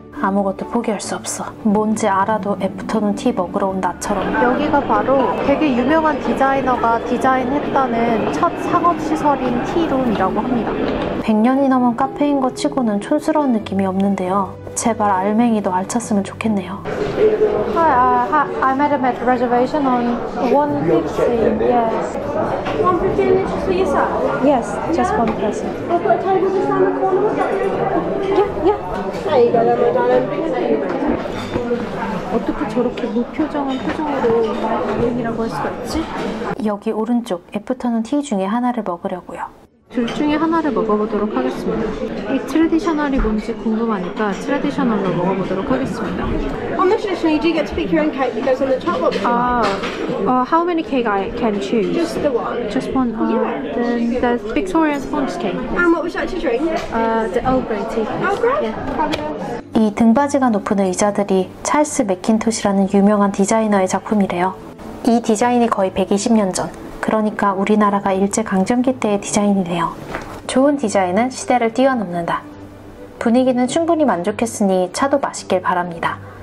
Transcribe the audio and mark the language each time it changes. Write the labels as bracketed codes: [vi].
[ko] 아무것도 포기할 수 없어. 뭔지 알아도 애프터눈 티 먹으러 온 나처럼. 여기가 바로 되게 유명한 디자이너가 디자인했다는 첫 상업시설인 티룸이라고 합니다. 100년이 넘은 카페인 것 치고는 촌스러운 느낌이 없는데요. 제발 알맹이도 알찼으면 좋겠네요. [en] Hi, I made a reservation on 150. Yes. 115 for yourself? Yes, just one person. I'll put a table just around the corner. Is that okay? Yeah. There you go then, my darling. [ko] 어떻게 저렇게 무표정한 표정으로 여행이라고 할 수가 있지? 여기 오른쪽 애프터눈 티 중에 하나를 먹으려고요. 둘 중에 하나를 먹어보도록 하겠습니다. 이 트레디셔널이 뭔지 궁금하니까 트레디셔널로 먹어보도록 하겠습니다. [en] On the traditional, you do get to pick your own cake that goes on the top. What would you like? How many cake I can choose? Just the one. Just one. Then the Victoria sponge cake. And what would you like to drink? The Earl Grey tea. Oh, great. Yeah. Fabulous. [ko] 이 등받이가 높은 의자들이 찰스 맥킨토시라는 유명한 디자이너의 작품이래요. 이 디자인이 거의 120년 전, 그러니까 우리나라가 일제강점기 때의 디자인이네요. 좋은 디자인은 시대를 뛰어넘는다. 분위기는 충분히 만족했으니 차도 마시길 바랍니다.